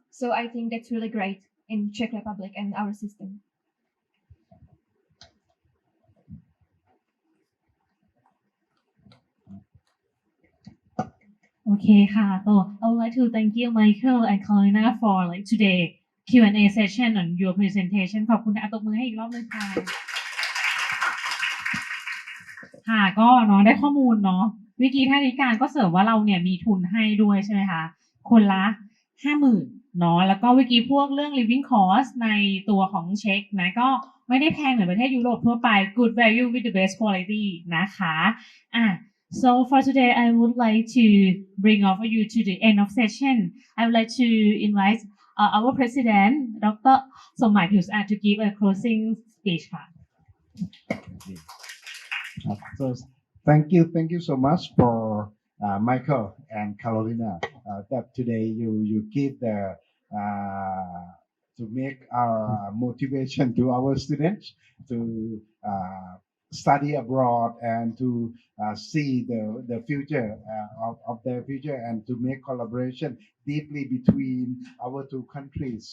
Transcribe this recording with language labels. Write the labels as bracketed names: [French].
[English] So I think that's really great in Czech Republic and our system. Okay, so I would like to thank you, Michael and Carolina, for like today Q&A session on your presentation. [Thai] ขอบคุณนะตบมือให้อีกรอบนึงค่ะค่ะก็เนาะได้ข้อมูลเนาะวิกีท่านธิการก็เสริมว่าเราเนี่ยมีทุนให้ด้วยใช่ไหมคะคนละ 50,000 เนาะแล้วก็วิกีพวกเรื่อง living cost ในตัวของเช็คนะก็ไม่ได้แพงเหมือนประเทศยุโรปทั่วไป [English] good value with the best quality [Thai] นะคะ [English] So for today, I would like to bring over you to the end of session. I would like to invite our president, Dr. Somai Piusat, to give a closing speech. So thank you so much for Michael and Carolina that today you give the to make our motivation to our students to study abroad and to see the future of their future, and to make collaboration deeply between our two countries.